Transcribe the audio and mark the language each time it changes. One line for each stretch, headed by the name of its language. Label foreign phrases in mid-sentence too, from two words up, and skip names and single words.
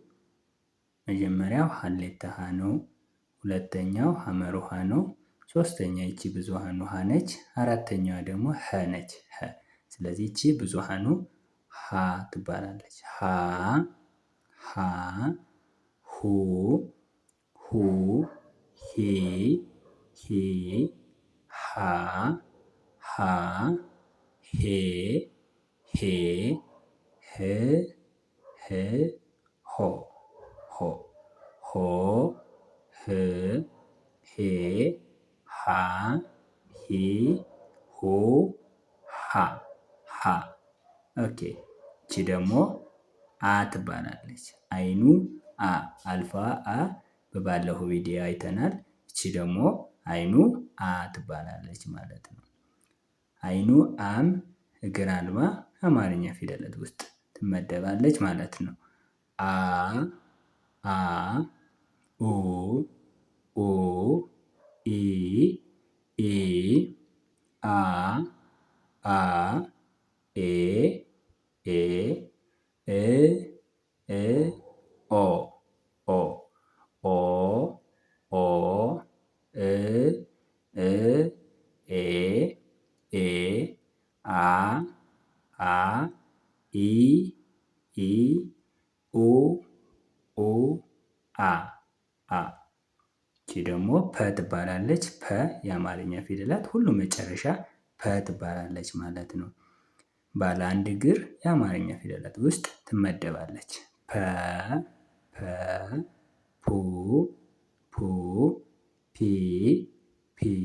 Amharic: መጀመሪያው ሀሌታ ሀ ነው። ሁለተኛው ሀመር ውሃ ነው። ሶስተኛ ይቺ ብዙሃኑ ሀ ነች። አራተኛዋ ደግሞ ሀ ነች። ሀ ስለዚህ ይቺ ብዙሃኑ ሀ ትባላለች። ሀ ሀ ሁ ሁ ሂ ሂ ሃ ሃ ሄ ሄ ህ ህ ሆ ሆ ሆ ህ ሄ ሃ ሂ ሁ ሃ ሃ ኦኬ። ይቺ ደግሞ አ ትባላለች። አይኑ አ አልፋ አ በባለፈው ቪዲዮ አይተናል። ይቺ ደግሞ አይኑ አ ትባላለች ማለት ነው። አይኑ አም እግር አልባ አማርኛ ፊደላት ውስጥ ትመደባለች ማለት ነው። አ አ ኡ ኡ ኢ ኢ አ አ ኤ ኤ እ እ ኦ ኦ ኦ ኦ እ እ ኤ ኤ አ አ ኢ ኢ ኡ ኡ አ አ ይቺ ደግሞ ፐ ትባላለች። ፐ የአማርኛ ፊደላት ሁሉ መጨረሻ ፐ ትባላለች ማለት ነው። ባለ አንድ እግር የአማርኛ ፊደላት ውስጥ ትመደባለች። ፐ ፐ ፑ ፑ ፒ ፒ